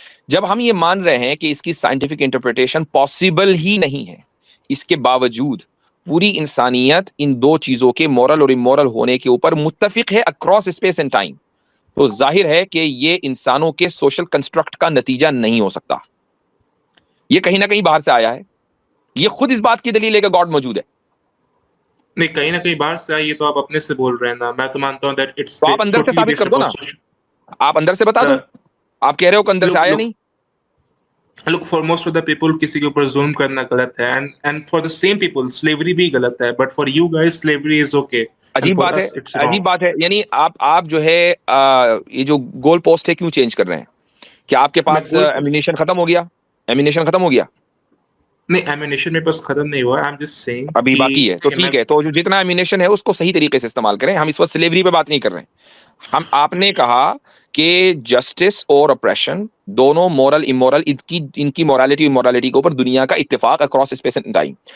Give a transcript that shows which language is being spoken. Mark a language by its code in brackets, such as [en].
[hi] जब हम ये मान रहे हैं कि इसकी साइंटिफिक इंटरप्रिटेशन पॉसिबल ही नहीं है, इसके बावजूद पूरी इंसानियत इन दो चीजों के मॉरल और इमोरल होने के ऊपर मुत्तफिक है [en] across space and time, [hi] तो जाहिर है कि ये इंसानों के सोशल कंस्ट्रक्ट का नतीजा नहीं हो सकता. ये कहीं ना कहीं बाहर से आया है. ये खुद इस बात की दलील है कि गॉड मौजूद है. नहीं, कहीं ना कहीं बाहर से आई, ये तो आप अपने से बोल रहे हैं ना. मैं तो मानता हूं [en] That it's. [hi] तो आप अंदर से साबित कर दो ना. आप अंदर से बता दो. आप कह रहे हो कि अंदर से आया नहीं. [en] look, for most of the people [hi] किसी के ऊपर जुल्म करना गलत है, [en] and for the same people slavery [hi] भी गलत है, [en] but for you guys slavery is okay, and [hi] अजीब [en] for [hi] बात है, [en] us it's wrong. [hi] अजीब बात है। यानी आप जो है ये जो गोल पोस्ट है क्यों चेंज कर रहे हैं? क्या आपके पास एमिनेशन खत्म हो गया? एमिनेशन खत्म हो गया? नहीं, एमिनेशन मेरे पास खत्म नहीं हुआ, [en] I am just saying [hi] अभी बाकी है, तो ठीक है, तो जो जितना एमिनेशन है उसको सही तरीके से इस्तेमाल करें। हम इस वक्त स्लेवरी पे बात नहीं कर रहे हैं। हम आपने कहा कि जस्टिस और ऑपरेशन दोनों मोरल इमोरल इनकी मोरालिटी इमोरालिटी के ऊपर दुनिया का इत्तेफाक अक्रॉस स्पेस एंड टाइम।